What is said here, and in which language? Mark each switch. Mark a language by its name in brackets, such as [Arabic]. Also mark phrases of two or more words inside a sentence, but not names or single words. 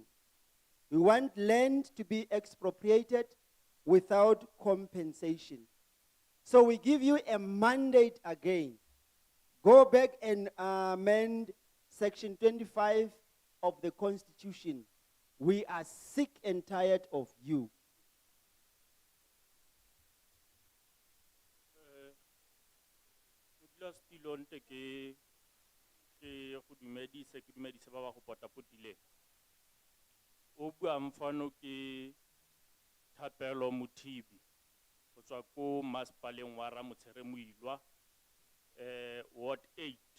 [English] We want land to be expropriated without compensation. So we give you a mandate again. Go back and amend Section 25 of the Constitution. We are sick and tired of you. [Tswana] Go dumedise ba ba go potapotileng o bua mfano ke Thapelo Mothibi go tswa ko masepaleng wa Ramotshelemoilwa Ward 8